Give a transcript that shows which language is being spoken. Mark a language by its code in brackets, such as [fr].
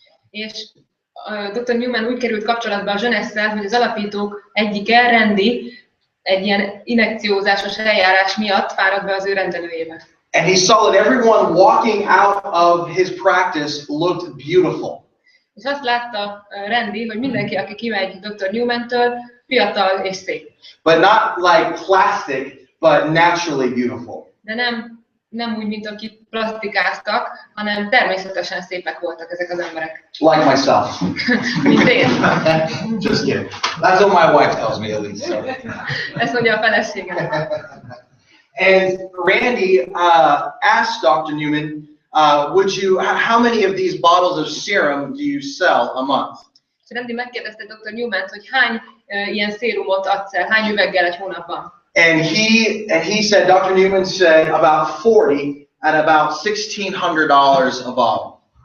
[hu] És Dr. Newman úgy került kapcsolatba a Jeunesse-szel, hogy az alapítók egyike, Randy, egy ilyen injekciózásos eljárás miatt fáradt be az ő rendelőjébe. [en] And he saw that everyone walking out of his practice looked beautiful. [hu] És azt látta Randy, hogy mindenki, aki kimegy Dr. Newman-től, fiatal és szép. [en] But not like plastic, but naturally beautiful. [hu] De nem nem úgy, mint akik plastikáztak, hanem természetesen szépek voltak ezek az emberek. [en] Like myself. [hu] Mint én. [en] Just kidding. That's what my wife tells me at least. So. [hu] Ezt mondja a feleségem. [en] And Randy asked Dr. Newman, how many of these bottles of serum do you sell a month? [hu] És Randy megkérdezte Dr. Newman-t, hogy hány ilyen szérumot adsz el, hány üveggel egy hónapban. [en] And he said, Dr. Newman said about 40 at about $1,600 a bottle.